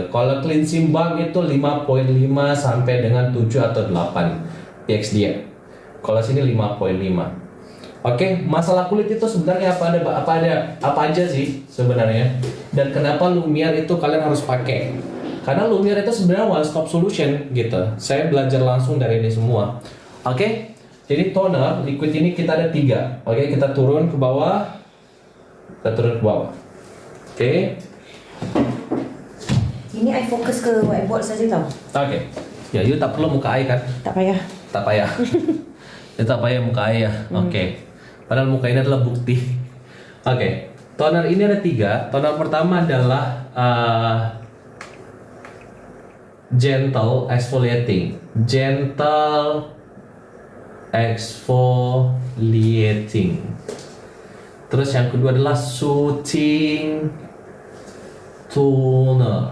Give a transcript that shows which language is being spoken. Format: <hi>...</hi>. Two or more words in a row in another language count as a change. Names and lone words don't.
<id>Kalau</id> <en>cleansing balm</en> <id>itu 5.5 sampai dengan 7 atau 8 pH dia. Kalau sini 5.5. Oke, masalah kulit itu sebenarnya apa aja sih sebenarnya? Dan kenapa Lumiere itu kalian harus pakai? Karena Lumiere itu sebenarnya</id> <en>one stop solution</en> <id>gitu. Saya belajar langsung dari ini semua. Oke, jadi toner liquid ini kita ada 3. Oke, kita turun ke bawah. Oke.</id> <ms>Ini I fokus ke whiteboard saja tau. Oke. Ya, you tak perlu muka I kan? Tak payah. Tak payah. Ya, tak payah muka I ya. Oke. Padahal muka ini adalah bukti. Oke. Toner ini ada 3. Toner pertama adalah</ms> <en>gentle exfoliating.</en> <id>Terus yang kedua adalah soothing toner.</id>